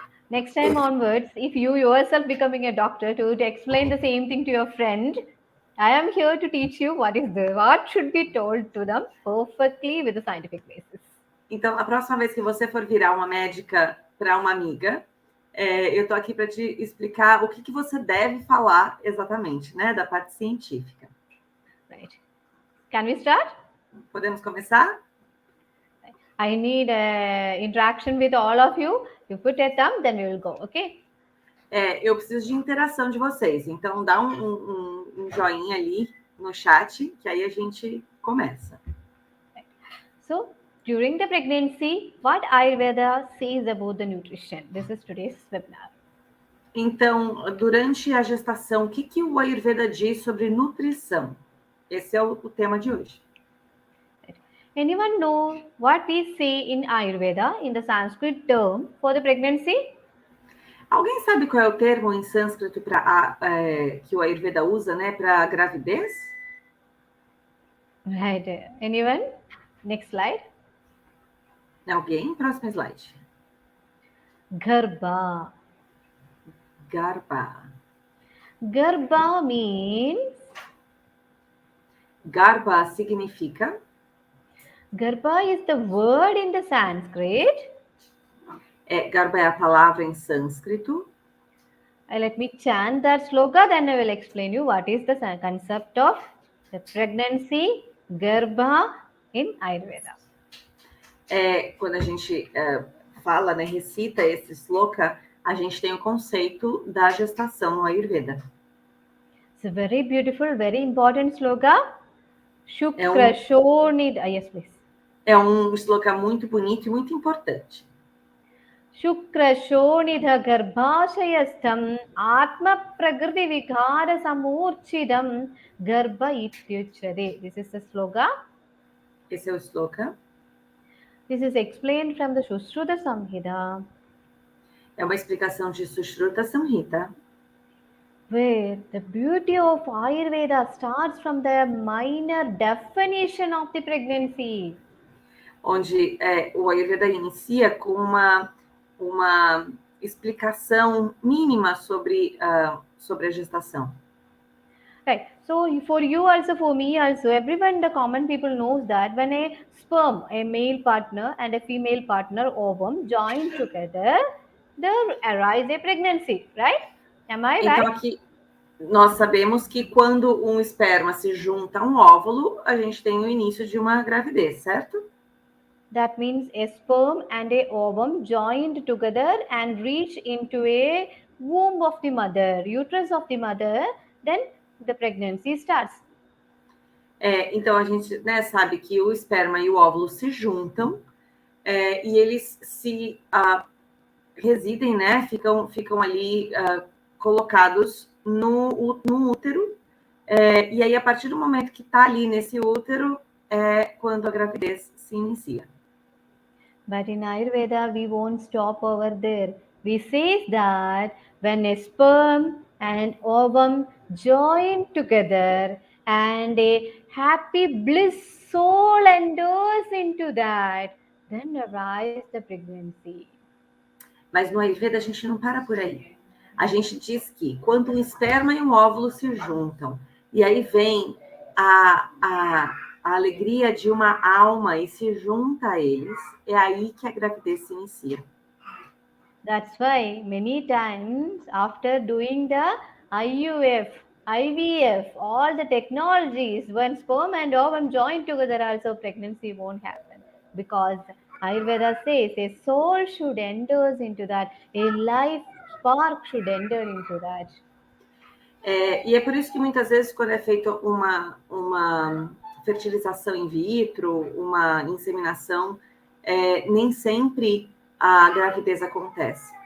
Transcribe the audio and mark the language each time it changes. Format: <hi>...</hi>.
<en>Next time onwards, if you yourself becoming a doctor to explain the same thing to your friend, I am here to teach you what should be told to them perfectly with a scientific basis.</en> <pt>Então, a próxima vez que você for virar uma médica para uma amiga, eu estou aqui para te explicar o que você deve falar exatamente, né? Da parte científica.</pt> <en>Right. Can we start?</en> <pt>Podemos começar?</pt> <en>I need interaction with all of you. You put a thumb, then we will go, okay?</en> <pt>Eu preciso de interação de vocês. Então, dá um joinha ali no chat, que aí a gente começa.</pt> <en>So, during the pregnancy, what Ayurveda says about the nutrition? This is today's webinar.</en> <pt>Então, durante a gestação, o que o Ayurveda diz sobre nutrição? Esse é o tema de hoje.</pt> <en>Anyone know what we say in Ayurveda, in the Sanskrit term, for the pregnancy?</en> <pt>Alguém sabe qual é o termo em sânscrito que o Ayurveda usa, né, para gravidez?</pt> <en>Right. Anyone? Next slide.</en> <pt>Alguém? Próximo slide.</pt> <sa>Garbha. Garbha.</sa> <en>Garbha means?</en> <pt>Garbha significa?</pt> <en>Garbha is the word in the Sanskrit.</en> <pt>Garbha é a palavra em sânscrito.</pt> <en>Let me chant that sloka, then I will explain you what is the concept of the pregnancy, Garbha, in Ayurveda.</en> <pt>Quando a gente fala, né, recita esse sloka, a gente tem o conceito da gestação no Ayurveda.</pt> <en>It's a very beautiful, very important sloka.</en> <sa>Shukra Shonida.</sa> <en>Yes, please.</en> <pt>É um sloka muito bonito e muito importante.</pt> <sa>Shukra Shonidha Garbhashayastham Atma Prakriti Vikara Samurchidam Garbha Ityuchade.</sa> <en>This is the sloka.</en> <pt>Esse é o sloka.</pt> <en>This is explained from the Sushruta Samhita.</en> <pt>É uma explicação de Sushruta Samhita.</pt> <en>Where the beauty of Ayurveda starts from the minor definition of the pregnancy.</en> <pt>Onde o Ayurveda inicia com uma explicação mínima sobre a gestação.</pt> <en>Right. So for you also, for me also, everyone, the common people knows that when a sperm, a male partner and a female partner ovum join together, there arise a pregnancy, right? Am I right?</en> <pt>Então aqui nós sabemos que quando um esperma se junta a um óvulo, a gente tem o início de uma gravidez, certo?</pt> <en>That means a sperm and a ovum joined together and reach into a womb of the mother, uterus of the mother, then the pregnancy starts.</en> <pt>Então a gente, né, sabe que o esperma e o óvulo se juntam e eles se residem, né, ficam ali colocados no útero, e aí a partir do momento que está ali nesse útero é quando a gravidez se inicia.</pt> <en>But in Ayurveda, we won't stop over there. We say that when a sperm and ovum join together and a happy bliss soul enters into that, then arise the pregnancy.</en> <pt>Mas no Ayurveda a gente não para por aí. A gente diz que quando um esperma e um óvulo se juntam, e aí vem a alegria de uma alma e se junta a eles, é aí que a gravidez se inicia.</pt> <en>That's why many times after doing the IUF, IVF, all the technologies, when sperm and ovum join together, also pregnancy won't happen. Because Ayurveda says a soul should enter into that, a life spark should enter into that.</en> <pt>E é por isso que muitas vezes quando é feita uma fertilização in vitro, uma inseminação, nem sempre a gravidez acontece.</pt>